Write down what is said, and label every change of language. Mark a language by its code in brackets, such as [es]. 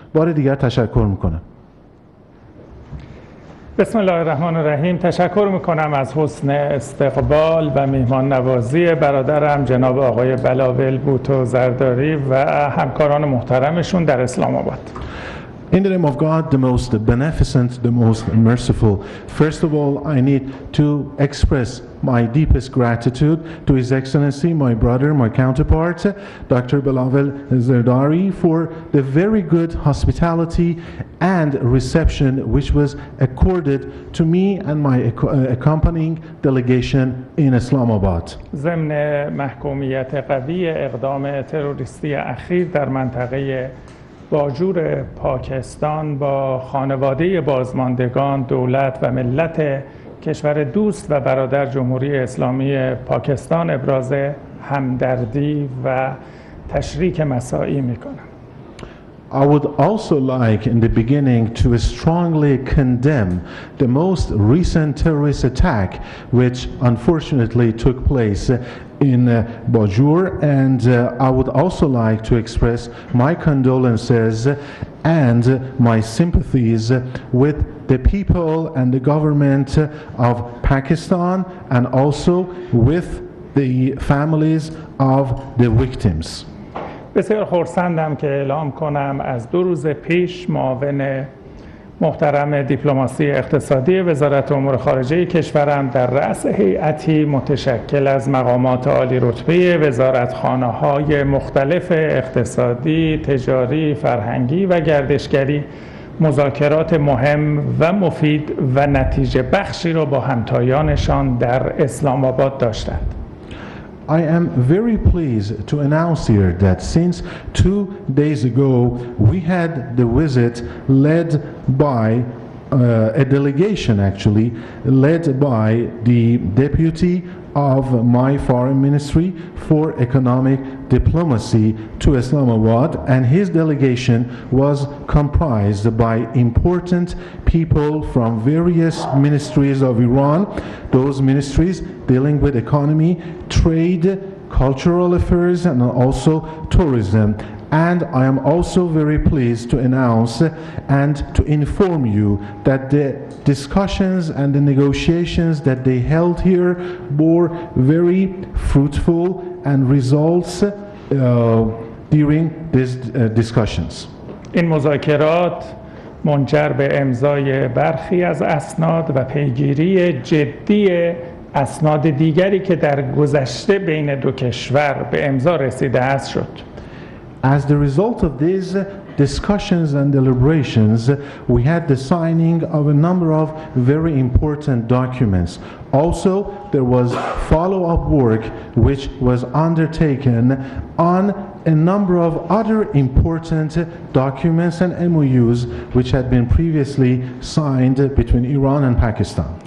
[fa] بار دیگر تشکر میکنم. بسم الله الرحمن الرحیم. تشکر میکنم از حسن استقبال و میهمان نوازی برادرم جناب آقای بلاول بوتو زرداری و همکاران محترمشون در اسلام آباد. [en] In the name of God, the most beneficent, the most merciful, first of all, I need to express my deepest gratitude to His Excellency, my brother, my counterpart, Dr. Bilawal Zardari, for the very good hospitality and reception which was accorded to me and my accompanying delegation in Islamabad. [fa] ضمن محکومیت قوی اقدام تروریستی اخیر در منطقه باجور پاکستان با خانواده بازماندگان، دولت و ملت کشور دوست و برادر جمهوری اسلامی پاکستان ابراز همدردی و تشریک مساعی میکنم. [en] I would also like in the beginning to strongly condemn the most recent terrorist attack which unfortunately took place in Bajur, and I would also like to express my condolences and my sympathies with the people and the government of Pakistan and also with the families of the victims. [fa] بسیار خرسندم که اعلام کنم از 2 روز پیش معاون محترم دیپلماسی اقتصادی وزارت امور خارجه کشورم در رأس هیئتی متشکل از مقامات عالی رتبه وزارتخانه‌های مختلف اقتصادی، تجاری، فرهنگی و گردشگری مذاکرات مهم و مفید و نتیجه بخشی را با همتایانشان در اسلام آباد داشتند. [en] I am very pleased to announce here that since 2 days ago we had the visit led by a delegation actually led by the deputy of my foreign ministry for economic diplomacy to Islamabad, and his delegation was comprised by important people from various ministries of Iran, those ministries dealing with economy, trade, cultural affairs, and also tourism. And I am also very pleased to announce and to inform you that the discussions and the negotiations that they held here were very fruitful and results during these discussions. [fa] این مذاکرات منجر به امضای برخی از اسناد و پیگیری جدی اسناد دیگری که در گذشته بین دو کشور به امضا رسیده است شد. [en] As the result of these discussions and deliberations, we had the signing of a number of very important documents. Also, there was follow-up work which was undertaken on a number of other important documents and MOUs which had been previously signed between Iran and Pakistan.